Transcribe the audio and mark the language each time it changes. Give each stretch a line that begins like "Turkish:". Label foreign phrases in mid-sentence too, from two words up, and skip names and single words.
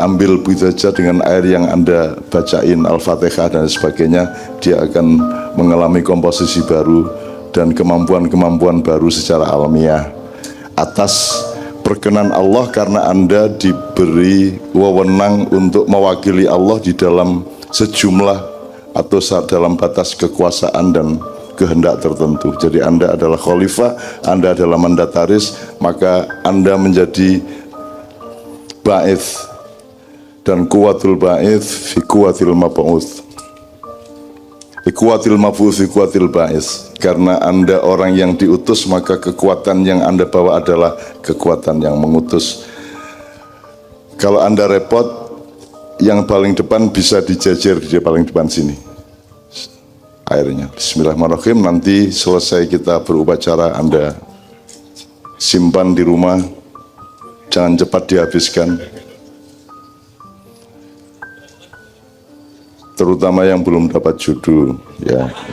Indonesian: ambil begitu saja dengan air yang Anda bacain Al-Fatihah dan sebagainya, dia akan mengalami komposisi baru dan kemampuan-kemampuan baru secara alamiah atas perkenan Allah, karena Anda diberi wewenang untuk mewakili Allah di dalam sejumlah atau dalam batas kekuasaan dan kehendak tertentu. Jadi Anda adalah khalifah, Anda adalah mandataris, maka Anda menjadi ba'its, dan
Arabic: قوة الباعث في قوة المبعوث، في قوة المبعوث في قوة الباعث.
Indonesian: Karena Anda orang yang diutus, maka kekuatan yang Anda bawa adalah kekuatan yang mengutus. Kalau Anda repot, yang paling depan bisa dijejer di paling depan sini airnya. Bismillahirrahmanirrahim. Nanti selesai kita berupacara, Anda simpan di rumah, jangan cepat dihabiskan, terutama yang belum dapat jodoh ya.